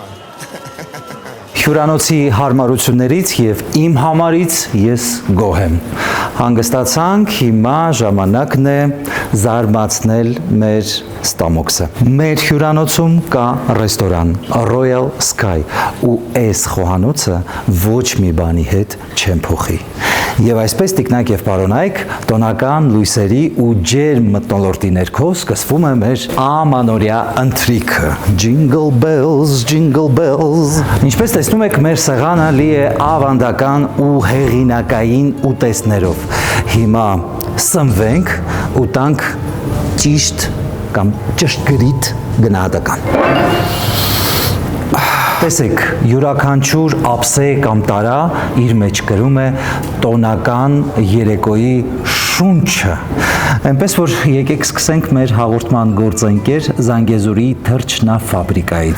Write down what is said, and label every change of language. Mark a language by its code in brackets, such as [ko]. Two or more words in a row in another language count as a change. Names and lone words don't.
[hy] Հյուրանոցի հարմարություններից եւ իմ համարից ես գոհ եմ։ Հանգստացանք, հիմա ժամանակն է զարմացնել մեր ստամոքսը։ Մեր հյուրանոցում կա ռեստորան Royal Sky ու այս խոհանոցը ոչ մի բանի հետ չեմ փոխի։ Եվ այսպես տիկնակ եւ պարոնայք, տոնական լույսերի ու ջերմ մթնոլորտի ներքո սկսվում է մեր ամանորյա ընթրիքը։ [en] Jingle bells, jingle bells։ [hy] Ինչպես տեսնում եք, մեր սեղանը լի է ավանդական ու հեղինակային ուտեստներով։ Հիմա սնվենք ու տանք ճիշտ կամ ճշգրիտ գնահատական։ Տեսեք, յուրաքանչյուր ափսե կամ տարա իր մեջ կրում է տոնական երեկոյի շունչը։ Այնպես որ եկեք սկսենք մեր հաղորդման գործընկեր Զանգեզուրի թրջնաֆաբրիկայից։